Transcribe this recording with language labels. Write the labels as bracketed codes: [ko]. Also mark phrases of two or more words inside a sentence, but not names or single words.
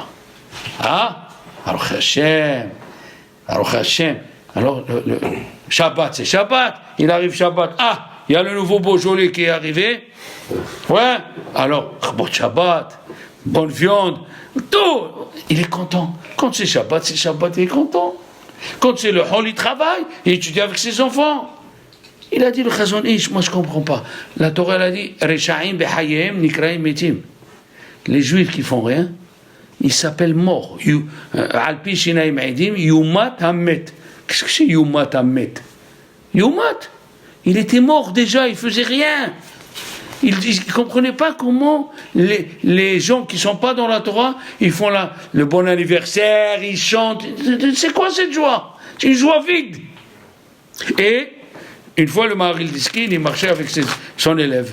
[fr] Ah, alors Hashem, alors le Shabbat, c'est Shabbat, il arrive Shabbat, ah, il y a le nouveau Beaujolais qui est arrivé, ouais, alors, bon Shabbat, bonne viande, tout, il est content. Quand c'est Shabbat, il est content. Quand c'est le hall, il travaille, il étudie avec ses enfants. Il a dit le Chazon Ish, moi je ne comprends pas. La Torah elle a dit, [he] רשעים בחייהם קרויים מתים. [fr] Les Juifs qui font rien, ils s'appellent morts. [he] על פי שנים עדים יומת המת. [fr] Qu'est-ce que c'est [he] יומת המת? [fr] Yumat, il était mort déjà, il faisait rien. Il ne comprenait pas comment les gens qui ne sont pas dans la Torah, ils font le bon anniversaire, ils chantent. C'est quoi cette joie? C'est une joie vide. Et une fois le Maharil Diskin, il marchait avec son élève.